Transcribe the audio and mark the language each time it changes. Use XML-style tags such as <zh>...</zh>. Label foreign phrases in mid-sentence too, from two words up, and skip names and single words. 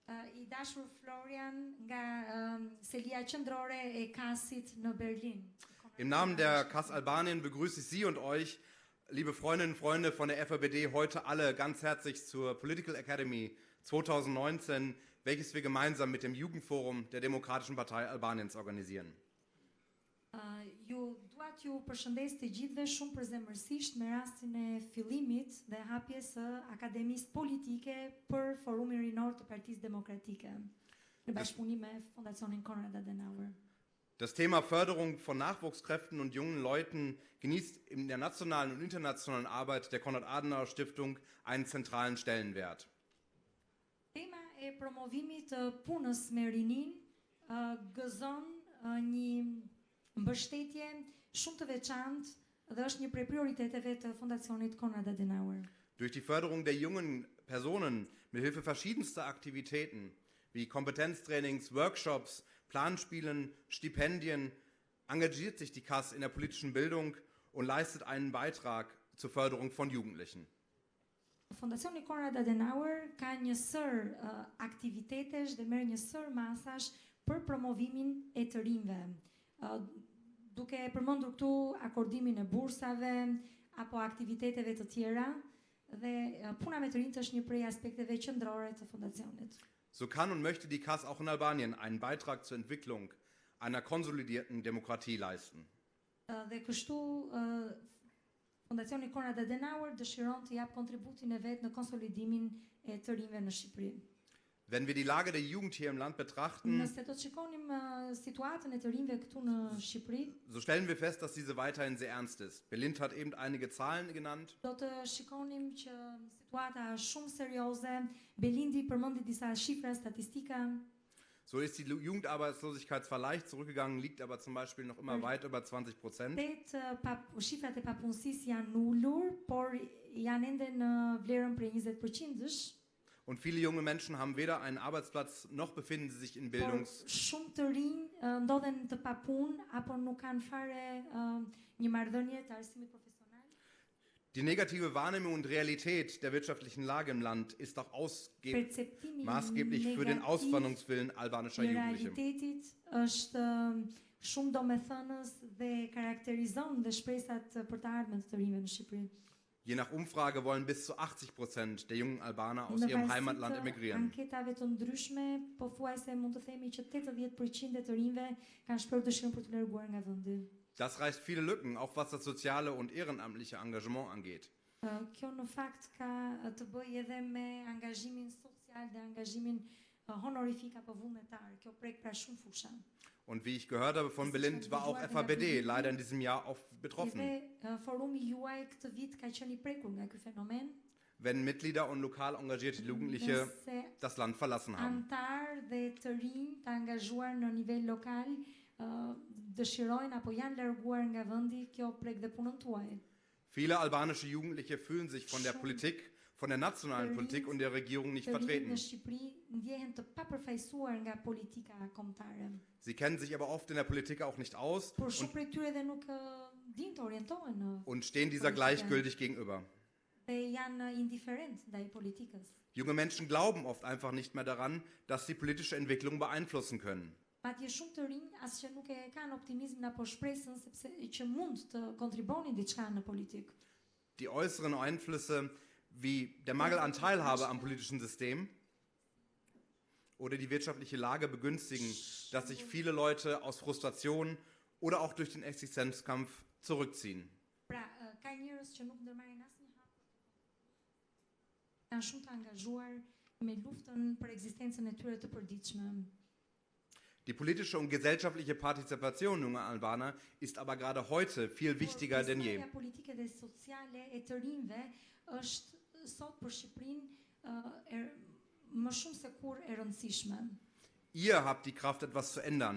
<de>Im Namen der KAS Albanien begrüße ich Sie und euch, liebe Freundinnen und Freunde von der FRPD, heute alle ganz herzlich zur Political Academy 2019, welches wir gemeinsam mit dem Jugendforum der Demokratischen Partei Albaniens organisieren.</de> <sq>Ju përshëndes të gjithëve shumë përzemërsisht me rastin e fillimit dhe hapjes së Akademisë Politike për Forumin Rinor të Partisë Demokratike në bashkëpunim me Fondacionin Konrad Adenauer.</sq> <de>Das Thema Förderung von Nachwuchskräften und jungen Leuten genießt in der nationalen und internationalen Arbeit der Konrad-Adenauer-Stiftung einen zentralen Stellenwert.</de> <sq>Tema e promovimit të punës me rinin gëzon një mbështetje shumë të veçantë dhe është një prej prioriteteve të Fondacionit Konrad Adenauer.</sq> <de>Durch die Förderung der jungen Personen mit Hilfe verschiedenster Aktivitäten wie Kompetenztrainings, Workshops, Planspielen, Stipendien engagiert sich die KAS in der politischen Bildung und leistet einen Beitrag zur Förderung von Jugendlichen.</de> <sq>Fondacioni Konrad Adenauer ka një sër aktivitetesh dhe merr një sër masash për promovimin e të rinjve. Duke përmendur këtu akordimin e bursave apo aktiviteteve të tjera dhe puna me të rinjt është një prej aspekteve qendrore të fondacionit.</sq> <de>So kann und möchte die KAS auch in Albanien einen Beitrag zur Entwicklung einer konsolidierten Demokratie leisten.</de> <sq>Dhe kështu Fondacioni Konrad Adenauer dëshiron të jap kontributin e vet në konsolidimin e të rinjve në Shqipëri.</sq> <de>Wenn wir die Lage der Jugend hier im Land betrachten,</de> <sq>Nëse do të shikonim situatën e të rinjve këtu në Shqipëri,</sq> <de>so stellen wir fest, dass diese weiterhin sehr ernst ist. Belindt hat eben einige Zahlen genannt.</de> <sq>do të shikonim që situata është shumë serioze. Belindi përmendi disa shifra, statistika.</sq> <de>So ist die Jugendarbeitslosigkeit zwar leicht zurückgegangen, liegt aber zum Beispiel noch immer weit über 20%.</de> <sq>Shifrat e papunësisë janë ulur, por janë ende në vlerën prej 20%-sh.</sq> <de>Und viele junge Menschen haben weder einen Arbeitsplatz noch befinden sie sich in Bildungs-</de> <sq>Shumë të rinj ndodhen të papunë apo nuk kanë fare një marrëdhënie të arsimit profesional.</sq> <de>Die negative Wahrnehmung und Realität der wirtschaftlichen Lage im Land ist auch maßgeblich für den Auswanderungswillen albanischer Jugendliche.</de> <sq>Realitetit është shumë domethënës dhe karakterizon dhe shpresat për të ardhmen të rinjve në Shqipëri.</sq> <de>Je nach Umfrage wollen bis zu 80% der jungen Albaner aus ihrem Heimatland emigrieren.</de> <sq>Anketave të ndryshme pothuajse mund të themi që 80% e të rinjve kanë shprehur dëshirën për të larguar nga vendi.</sq> <de>Das reißt viele Lücken, auch was das soziale und ehrenamtliche Engagement angeht.</de> <sq>Kjo në fakt ka të bëjë edhe me angazhimin social dhe angazhimin honorifik apo vullnetar. Kjo prek pra shumë fusha.</sq> <de>Und wie ich gehört habe von Belindt, war auch FRPD leider in diesem Jahr auch betroffen.</de> <sq>Forumi juaj këtë vit ka qenë i prekur nga ky fenomen.</sq> <de>Wenn Mitglieder und lokal engagierte Jugendliche das Land verlassen haben.</de> <sq>Antar dhe të rinj të angazhuar në nivel lokal dëshirojnë apo janë larguar nga vendi, kjo prek dhe punën tuaj.</sq> <de>Viele albanische Jugendliche fühlen sich von der Politik, von der nationalen Politik und der Regierung nicht vertreten. Sie kennen sich aber oft in der Politik auch nicht aus und stehen dieser gleichgültig gegenüber. Junge Menschen glauben oft einfach nicht mehr daran, dass sie politische Entwicklung beeinflussen können.</de> <sq>Patje shumë të rinj asgjë nuk e kanë optimizmin apo shpresën sepse që mund të kontribonin diçka në politikë.</sq> <de>Die äußeren Einflüsse wie der Mangel an Teilhabe am politischen System oder die wirtschaftliche Lage begünstigen, dass sich viele Leute aus Frustration oder auch durch den Existenzkampf zurückziehen.</de> <sq>Pra, ka njerëz që nuk ndërmarrin asnjë hap. Janë shumë të angazhuar me luftën për ekzistencën e tyre të përditshme.</sq> <de>Die politische und gesellschaftliche Partizipation junger Albaner ist aber gerade heute viel wichtiger denn je.</de> <sq>Politike dhe sociale e të rinjve është sot për Shqipërinë më shumë se kur e rëndësishme.</sq> <de>Ihr habt die Kraft, etwas zu ändern.</de>